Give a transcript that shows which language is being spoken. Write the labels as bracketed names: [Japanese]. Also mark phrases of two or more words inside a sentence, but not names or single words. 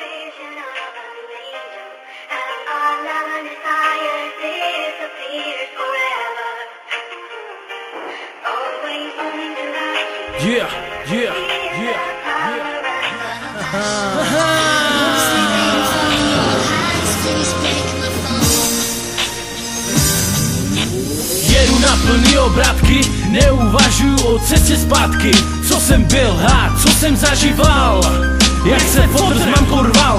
[English] vision of an angel, as our love and desire disappears forever. Always wanting to love you. [Czech] Jedu na plný obratky, neuvažuju o cestě zpátky. Co jsem byl a co jsem zažíval, jak se fotr s mamkou rval.